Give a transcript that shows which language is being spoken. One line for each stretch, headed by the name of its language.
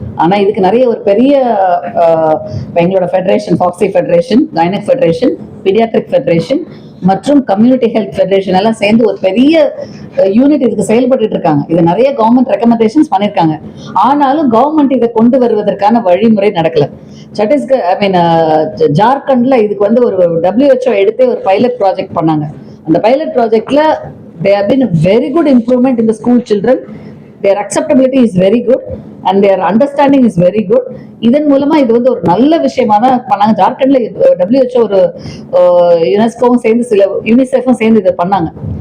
Tamil: ஆனா இதுக்கு நிறைய ஒரு பெரிய எங்களோட federation, foxy federation, gynaec federation, paediatric federation மற்றும் கம்யூனிட்டி ஹெல்த் ஃபெடரேஷன் எல்லாம் சேர்ந்து ஒரு பெரிய யூனிட் இதுக்கு செயல்பட்டு இருக்காங்க. இது நிறைய கவர்மெண்ட் ரெக்கமெண்டேஷன்ஸ் பண்ணிருக்காங்க. ஆனாலும் கவர்மெண்ட் இதை கொண்டு வருவதற்கான வழிமுறை நடக்கல. சத்தீஸ்கர், ஜார்க்கண்ட்ல இதுக்கு வந்து ஒரு WHO எடுத்து ஒரு பைலட் ப்ராஜெக்ட் பண்ணாங்க. அந்த பைலட் ப்ராஜெக்ட்ல
English: there have been a very good improvement in the school children. Their acceptability is very good and their understanding is very good.
Tamil: இதன் மூலமா இது வந்து ஒரு நல்ல விஷயமா தான் பண்ணாங்க. ஜார்க்கண்ட்ல WHO ஒரு யுனெஸ்கோவும் சேர்ந்து சில யூனிசெஃபும் சேர்ந்து இதை பண்ணாங்க.